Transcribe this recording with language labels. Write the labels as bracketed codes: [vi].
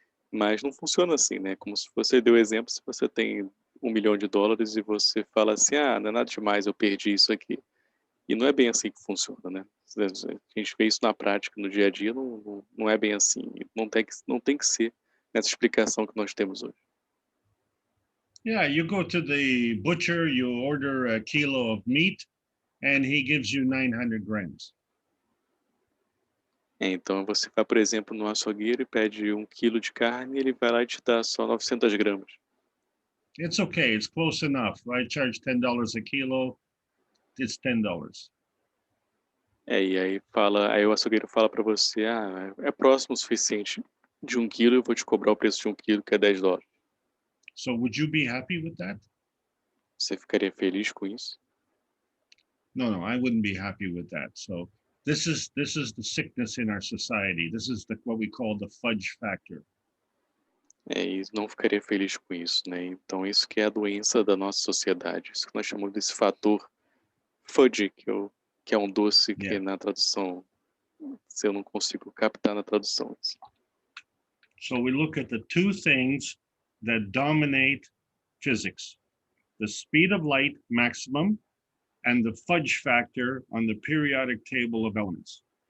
[pt] Mas não funciona assim, né? Como se você deu exemplo, se você tem $1 milhão e você fala assim, não é nada demais, eu perdi isso aqui. E não é bem assim que funciona, né? A gente vê isso na prática, no dia a dia, não é bem assim. Não tem que ser nessa explicação que nós temos hoje. [en] Yeah, you go to the butcher, you order a kilo of meat, and he gives you 900 grams. [pt] Então você vai, por exemplo, no açougueiro e pede 1 quilo de carne e ele vai lá e te dá só 900 gramas. [en] It's okay, it's close enough. I charge $10 a kilo, it's $10. [pt] E aí o açougueiro fala para você, é próximo o suficiente de 1 quilo, eu vou te cobrar o preço de 1 quilo, que é $10. [en] So would you be happy with that? [pt] Você ficaria feliz com isso? [en] No, I wouldn't be happy with that. So this is the sickness in our society. This is what we call the fudge factor. [pt] E não ficaria feliz com isso, né? Então isso que é a doença da nossa sociedade, isso que nós chamamos desse fator fudge, que é um doce que na tradução, se eu não consigo captar na tradução. [en] So we look at the two things that dominate physics: the speed of light maximum and the fudge factor on the periodic table of elements.